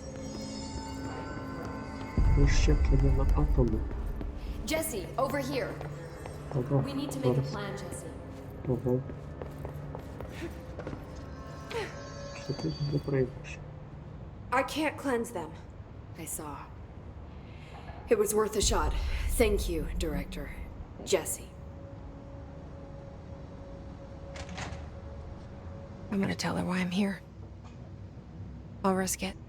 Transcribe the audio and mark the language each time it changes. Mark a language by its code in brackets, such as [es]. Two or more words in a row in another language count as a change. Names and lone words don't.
[uk] Розщеплення на атоми. [en] Jesse, over here. [uk] Ага, [en] We need to make a [uk] зараз. [en] plan, Jesse. [uk] Ага. Що ти не прийдеш? [en] I can't cleanse them. I saw. It was worth a shot. Thank you, Director. Jesse. I'm gonna tell her why I'm here. I'll risk it.